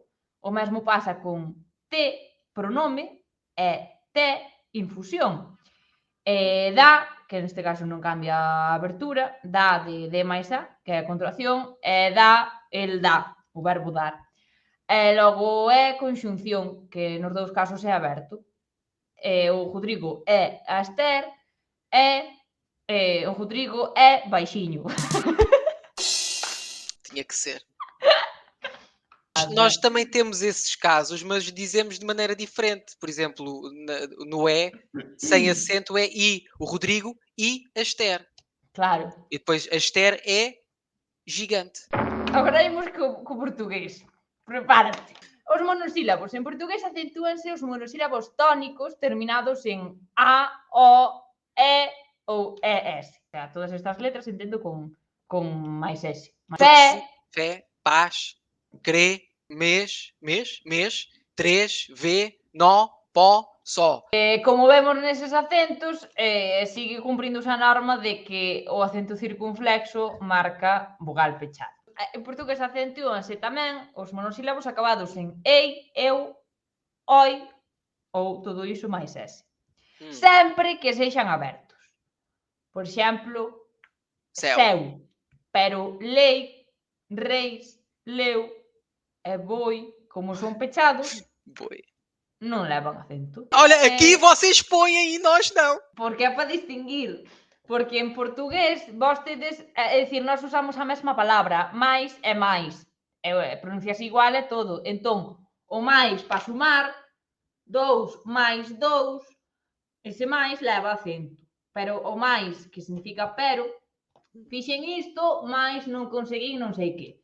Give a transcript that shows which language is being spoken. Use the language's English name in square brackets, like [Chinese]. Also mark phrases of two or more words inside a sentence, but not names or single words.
[Galician] O mesmo pasa con T, pronome, e T, infusión. Da, que neste caso non cambia a abertura, da de D máis A, que é a contracción, e da, el dá, o verbo dar. E logo é conxunción, que nos dous casos é aberto. O Rodrigo é a Esther e o Rodrigo é baixiño. [Portuguese] Tinha que ser. Nós também temos esses casos, mas dizemos de maneira diferente. Por exemplo, no E, sem acento é I. O Rodrigo e a Esther. Claro. E depois a Esther é gigante. [Galician] Agora imos co portugués. Prepárate. Os monosílabos. En portugués acentúanse os monosílabos tónicos terminados en A, O, E ou ES. O sea, todas estas letras entendo con máis S. Fé, paz, crê, mês, três, vê, nó, pó, só. Como vemos neses acentos, sigue cumpríndose a norma de que o acento circunflexo marca vogal pechada. En portugués acentúanse tamén os monosílabos acabados en ei, eu, oi ou todo iso máis S. Sempre que sexan abertos. Por exemplo, seu, pero lei, reis, leu e boi, como son pechados, Boi. non levan acento. [Portuguese] Olha, aqui vocês põem e nós não. [Galician] Porque é para distinguir. Porque en portugués, vostedes, é dicir, nós usamos a mesma palabra, máis e máis. Pronuncias igual e todo. Entón, o máis para sumar, 2 máis 2, ese máis leva acento. Pero o máis, que significa pero, fixen isto, máis non conseguín non sei que.